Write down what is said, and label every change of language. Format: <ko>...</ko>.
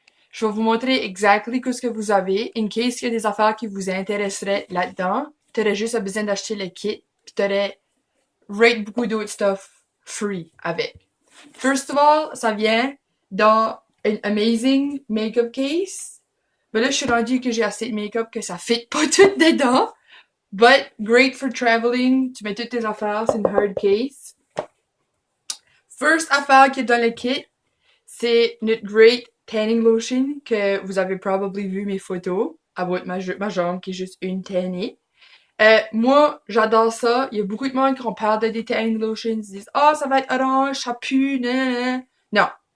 <fr>Je vais vous montrer exactement ce que vous avez,</fr> <en>in case</en> <fr>il y a des affaires qui vous intéresseraient là-dedans. T'aurais juste besoin d'acheter le kit, pis t'aurais rate beaucoup d'autres stuff free avec.</fr> <en>First of all,</en> <fr>ça vient dans un</fr> <en>amazing makeup case.</en> <fr>Mais là, je suis rendue que j'ai assez de make-up que ça fit pas tout dedans.</fr> <en>But great for traveling.</en> <fr>Tu mets toutes tes affaires, c'est une hard case. First affaire qui est dans le kit, c'est notre</fr> <en>great tanning lotion</en> <fr>que vous avez probablement vu mes photos about ma jambe qui est juste une tannée. Moi, j'adore ça. Il y a beaucoup de monde qui on parle de des tanning lotions, ils disent « Ah, ça va être orange, ça pue, nan. » Non.</fr>